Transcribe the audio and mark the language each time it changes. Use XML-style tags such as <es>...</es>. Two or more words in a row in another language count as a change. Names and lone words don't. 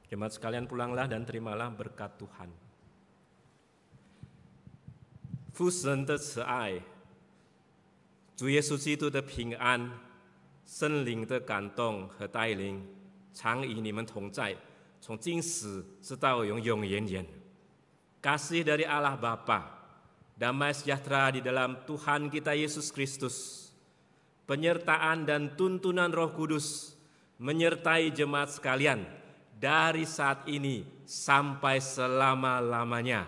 <id>Jemaat sekalian pulanglah dan terimalah berkat Tuhan.</id> <zh>父神的慈爱，主耶稣基督的平安，圣灵的感动和带领，常与你们同在，从今时直到永永远远。</zh> <id>Kasih dari Allah Bapa, damai sejahtera di dalam Tuhan kita Yesus Kristus, penyertaan dan tuntunan Roh Kudus menyertai jemaat sekalian dari saat ini sampai selama-lamanya.</id>